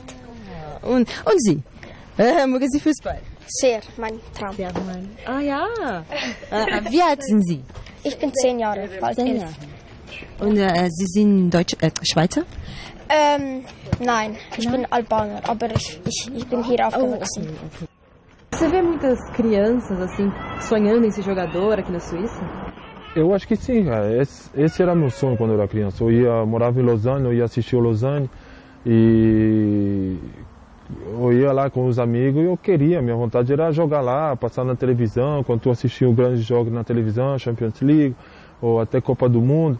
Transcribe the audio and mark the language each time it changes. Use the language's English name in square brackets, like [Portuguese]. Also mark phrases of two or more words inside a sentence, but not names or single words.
[German] Und Sie? Mögen Sie Fußball? Sehr, mein Traum. Sehr, ja. Wie alt sind Sie? Ich bin 10 Jahre, bald 11. Und Sie sind Schweizer? Nein, ich bin Albaner, aber ich bin hier aufgewachsen. [Portuguese] Você vê muitas crianças assim sonhando em ser jogador aqui na Suíça? Eu acho que sim, cara. Esse era meu sonho quando eu era criança. Eu morava em Lausanne, eu ia assistir o Lausanne e eu ia lá com os amigos e eu queria, minha vontade era jogar lá, passar na televisão, quando tu assistia grandes jogos na televisão, Champions League ou até Copa do Mundo.